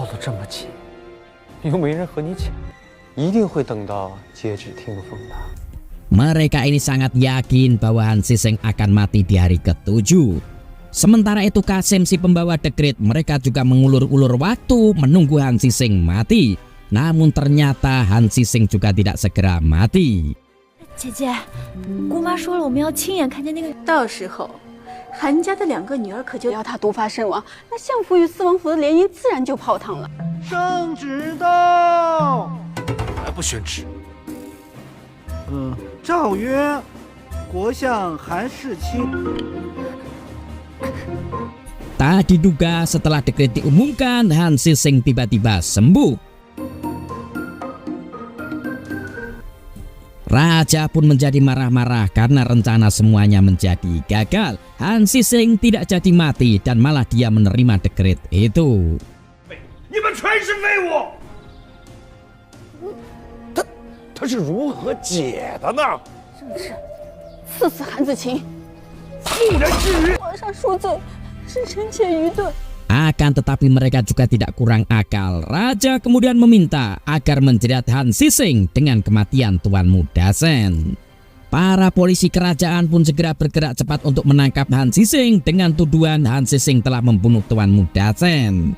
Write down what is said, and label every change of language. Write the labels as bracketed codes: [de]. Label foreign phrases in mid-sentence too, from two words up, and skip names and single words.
[id] Mereka ini sangat yakin bahwa Han Sising akan mati di hari ke-7. Sementara itu Kasim si pembawa dekret, mereka juga mengulur-ulur waktu menunggu Han Sising mati. Namun ternyata Han Sising juga tidak segera mati. [zh] 韩家的2个女儿可就要他毒发身亡，那相府与四王府的联姻自然就泡汤了。圣旨到。还不宣旨？诏曰：国相韩世清。 [id] Tak diduga setelah dekret diumumkan, Han Sising tiba-tiba sembuh. Raja pun menjadi marah-marah karena rencana semuanya menjadi gagal. Han Sising tidak jadi mati dan malah dia menerima dekret itu. [zh] 你们全是废物！他是如何解的呢？正是，赐死韩子晴。妇人之仁。皇上恕罪，是臣妾愚钝。 [id] Akan tetapi mereka juga tidak kurang akal. Raja kemudian meminta agar menjerat Han Sising dengan kematian tuanmu Dasen. Para polisi kerajaan pun segera bergerak cepat untuk menangkap Han Sising dengan tuduhan Han Sising telah membunuh tuanmu Dasen.